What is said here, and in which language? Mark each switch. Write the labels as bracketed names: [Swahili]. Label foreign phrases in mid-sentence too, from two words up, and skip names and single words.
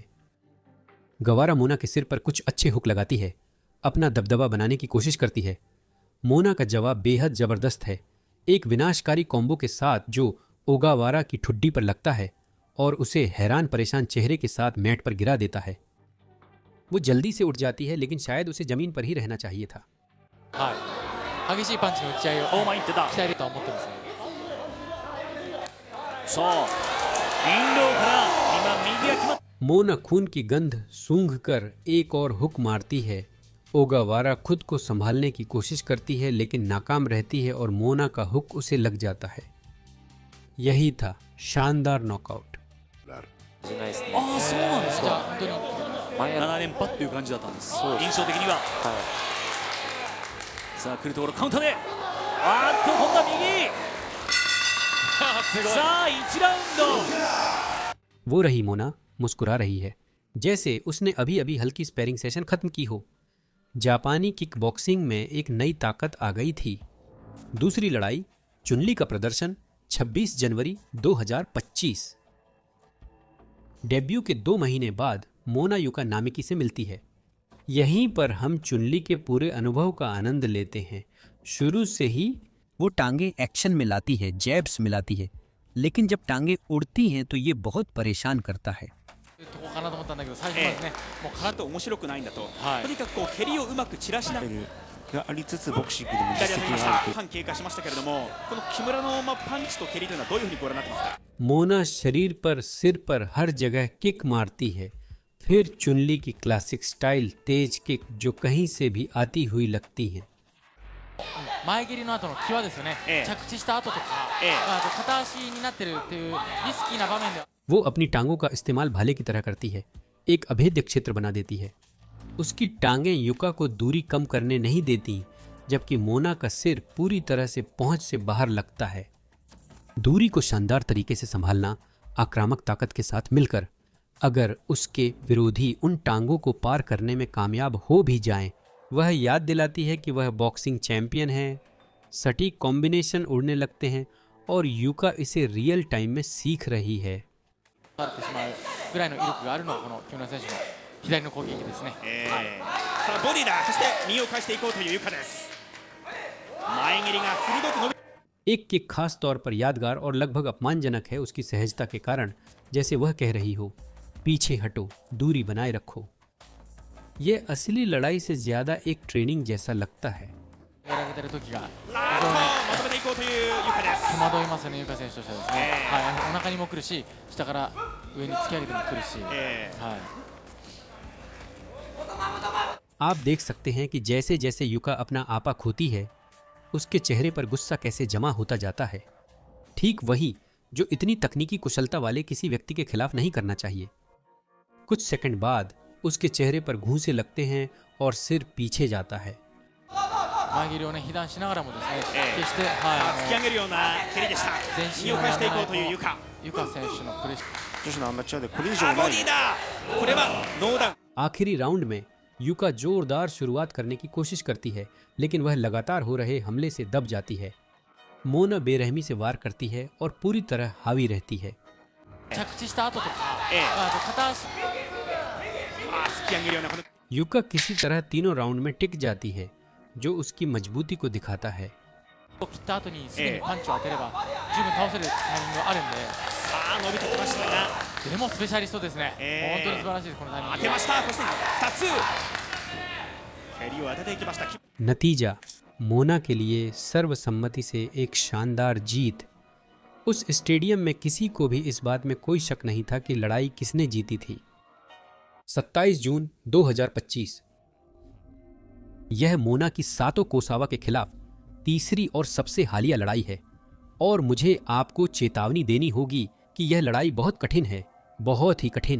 [Hindi] गवारा मोना के सिर पर कुछ अच्छे हुक लगाती है, अपना दबदबा बनाने की कोशिश करती है। मोना का जवाब बेहद जबरदस्त है, एक विनाशकारी कॉम्बो के साथ जो ओगावारा की ठुड्डी पर लगता है और उसे हैरान परेशान चेहरे के साथ मैट पर गिरा देता है। वो जल्दी से उठ जाती है, लेकिन शायद उसे जमीन पर ही रहना चाहिए था। [Japanese] 激しいパンチの打ち合いを大前に出た期待とは思ってますね。そうインローから今右が決まっ [Hindi] मोना खून की गंध सूंघ कर एक और हुक मारती है। ओगावारा खुद को संभालने की कोशिश करती है, लेकिन नाकाम रहती है और मोना का हुक उसे लग जाता है। यही था शानदार नॉकआउट। [Japanese] ないですね。ああ、そうなんですか。じゃあ本当に 7連覇っていう感じだったんです。印象的には。さあ来るところカウンターで。あーっと今度は右。さあ1ラウンド。 [Hindi] वो रही मोना मुस्कुरा रही है, जैसे उसने अभी अभी हल्की [English] sparring session [Hindi] खत्म की हो। जापानी [English] kick boxing [Hindi] में एक नई ताकत आ गई थी। दूसरी लड़ाई, चुनली का प्रदर्शन 26 जनवरी 2025। डेब्यू के 2 महीने बाद मोना युका नामिकी से मिलती है। यहीं पर हम चुनली के पूरे अनुभव का आनंद लेते हैं। शुरू से ही वो टांगे एक्शन में लाती है, जैब्स मिलाती है, लेकिन जब टांगे उड़ती हैं तो ये बहुत परेशान करता है। [Japanese] とこかなと思ったんだけど、最初まずね、もうちょっと面白くないんだと。はいとにかくこう蹴りをうまく散らしながら。がありつつボクシングでも実左当たりまし績があるた。半経過しましたけれども、この木村のパンチと蹴りというのはどういうふうにご覧になってますか。 [Hindi] मोना शरीर पर, सिर पर हर जगह किक मारती है। फिर चुनली की क्लासिक स्टाइल तेज किक जो कहीं से भी आती हुई लगती है। [Japanese] 前蹴りの後の際ですよね、ええ着地した後とか、あと片足になってるっていうリスキーな場面では [Hindi] वो अपनी टांगों का इस्तेमाल भाले की तरह करती है, एक अभेद्य क्षेत्र बना देती है। उसकी टांगें युका को दूरी कम करने नहीं देती, जबकि मोना का सिर पूरी तरह से पहुंच से बाहर लगता है। दूरी को शानदार तरीके से संभालना, आक्रामक ताकत के साथ मिलकर, अगर उसके विरोधी उन टांगों को पार करने में कामयाब हो भी जाएं, वह याद दिलाती है कि वह [English] boxing champion [Hindi] है। सटीक कॉम्बिनेशन उड़ने लगते हैं और युका इसे [English] real time [Hindi] में सीख रही है। [Japanese] なってしまうぐらいの威力があるのがこの木村選手の左の攻撃ですね。さあボディだ。そして右を返していこうというゆかです。前蹴りが鋭く伸び [Hindi] एक किक खास तौर पर यादगार और लगभग अपमानजनक है उसकी सहजता के कारण, जैसे वह कह रही हो, पीछे हटो, दूरी बनाए रखो। यह असली लड़ाई से ज्यादा एक ट्रेनिंग जैसा लगता है। [Japanese] やられてる時が非ま常にとめていこうというゆかです。戸惑いますよね、ゆか選手としてはですね。はい、お腹にも来るし、下から上に突き上げても来るし、はい。 [Hindi] आप देख सकते हैं कि जैसे जैसे युका अपना आपा खोती है, उसके चेहरे पर गुस्सा कैसे जमा होता जाता है। ठीक वही जो इतनी तकनीकी कुशलता वाले किसी व्यक्ति के खिलाफ नहीं करना चाहिए। कुछ सेकंड बाद उसके चेहरे पर घूंसे लगते हैं और सिर पीछे जाता है। [Japanese] 前蹴りをね被弾しながらもですね、決して突き上げるような蹴りでした。前右を返していこうというゆか。ゆか選手のプレッシ女子のアマチュアでこれ以上ないボディだ。これはノーダウン。 [Hindi] आखिरी राउंड में युका जोरदार शुरुआत करने की कोशिश करती है, लेकिन वह लगातार हो रहे हमले से दब जाती है। मोना बेरहमी से वार करती है और पूरी तरह हावी रहती है। [Japanese] 着地した後とか、あと片足突き上げるようなこの [Hindi] युका किसी तरह तीनों राउंड में टिक जाती है, जो उसकी मजबूती को दिखाता है। [Japanese] を切った後にすぐにパンチを当てれば十分倒せるタイミングがあるんで、さあ伸びてきましたが、でもスペシャリストですね。本当に素晴らしいですこのタイミング。当てました。そして2つ蹴りを当てていきました。 [Hindi] नतीजा मोना के लिए सर्वसम्मति से एक शानदार जीत। उस स्टेडियम में किसी को भी इस बात में कोई शक नहीं था कि लड़ाई किसने जीती थी। 27 जून 2025। यह मोना की सातो कोसावा के खिलाफ तीसरी और सबसे हालिया लड़ाई है, और मुझे आपको चेतावनी देनी होगी कि यह लड़ाई बहुत कठिन है, बहुत ही कठिन।